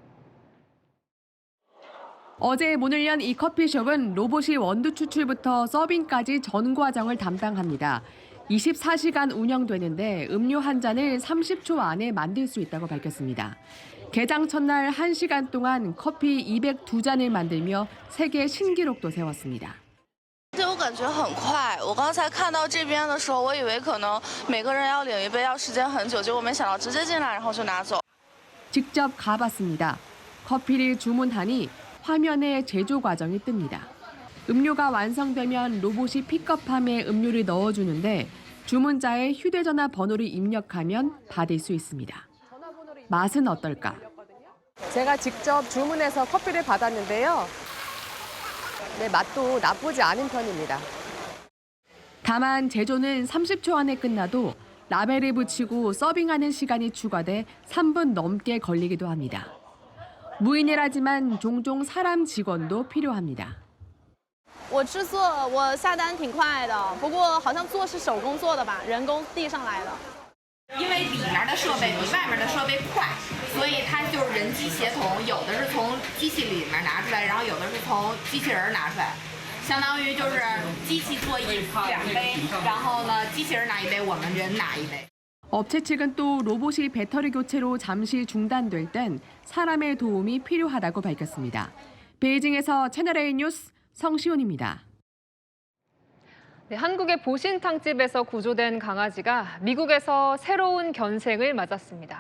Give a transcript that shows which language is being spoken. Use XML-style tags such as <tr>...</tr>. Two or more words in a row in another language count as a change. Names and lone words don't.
<ko>어제 문을 연 이 커피숍은 로봇이 원두 추출부터 서빙까지 전 과정을 담당합니다. 24시간 운영되는데 음료 한 잔을 30초 안에 만들 수 있다고 밝혔습니다. 개장 첫날 1시간 동안 커피 202잔을 만들며 세계 신기록도 세웠습니다.</ko> <zh>对我感觉很快，我刚才看到这边的时候，我以为可能每个人要领一杯要时间很久，结果没想到直接进来然后就拿走。</zh> <ko>직접 가봤습니다. 커피를 주문하니 화면에 제조 과정이 뜹니다. 음료가 완성되면 로봇이 픽업함에 음료를 넣어주는데 주문자의 휴대전화 번호를 입력하면 받을 수 있습니다. 맛은 어떨까? 제가 직접 주문해서 커피를 받았는데요. 네, 맛도 나쁘지 않은 편입니다. 다만 제조는 30초 안에 끝나도 라벨을 붙이고 서빙하는 시간이 추가돼 3분 넘게 걸리기도 합니다. 무인이라지만 종종 사람 직원도 필요합니다.</ko> <zh>我制作我下单挺快的，不过好像做是手工做的吧，人工递上来的。因为里面的设备比外面的设备快，所以它就是人机协同，有的是从机器里面拿出来，然后有的是从机器人拿出来，相当于就是机器做2杯，然后呢机器人拿1杯，我们人拿1杯。</zh> <ko>업체 측은 또 로봇이 배터리 교체로 잠시 중단될 땐 사람의 도움이 필요하다고 밝혔습니다. 베이징에서 채널A 뉴스 성시훈입니다. 네, 한국의 보신탕집에서 구조된 강아지가 미국에서 새로운 견생을 맞았습니다.</ko>